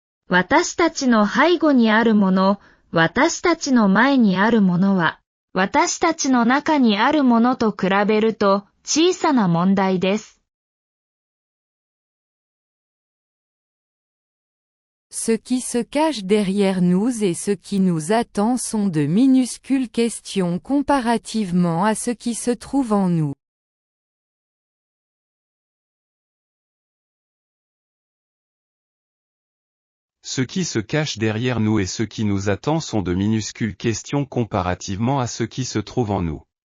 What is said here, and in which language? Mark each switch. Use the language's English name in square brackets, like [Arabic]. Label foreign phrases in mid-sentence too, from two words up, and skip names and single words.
[Japanese] 私たちの背後にあるもの、私たちの前にあるものは、私たちの中にあるものと比べると小さな問題です。 [French] Ce qui se cache derrière nous et ce qui nous attend sont de minuscules questions comparativement à ce qui se trouve en nous. Ce qui se cache derrière nous et ce qui nous attend sont de minuscules questions comparativement à ce qui se trouve en nous.